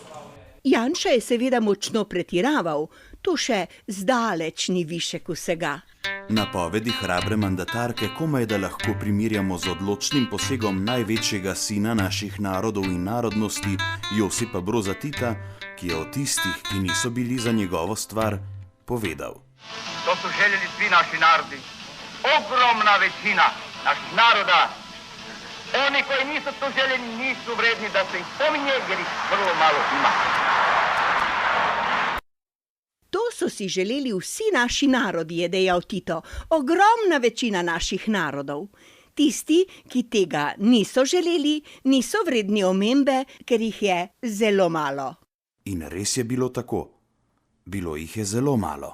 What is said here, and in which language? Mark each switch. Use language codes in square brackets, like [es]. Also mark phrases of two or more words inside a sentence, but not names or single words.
[sl] Janša je seveda močno pretiraval, to še zdaleč ni višek vsega. Napovedi hrabre mandatarke komaj da lahko primerjamo z odločnim posegom največjega sina naših narodov in narodnosti, Josipa Broza Tita, ki je o tistih, ki niso bili za njegovo stvar, povedal. [hr] To su željeli svi naši narodi, ogromna većina naših naroda. Oni koji nisu to željeni nisu vredni da se ih spominje jer ih vrlo malo ima. [sl] To so si želeli vsi naši narodi, je dejal Tito, ogromna večina naših narodov. Tisti, ki tega niso želeli, niso vredni omembe, ker jih je zelo malo. In res je bilo tako. Bilo jih je zelo malo.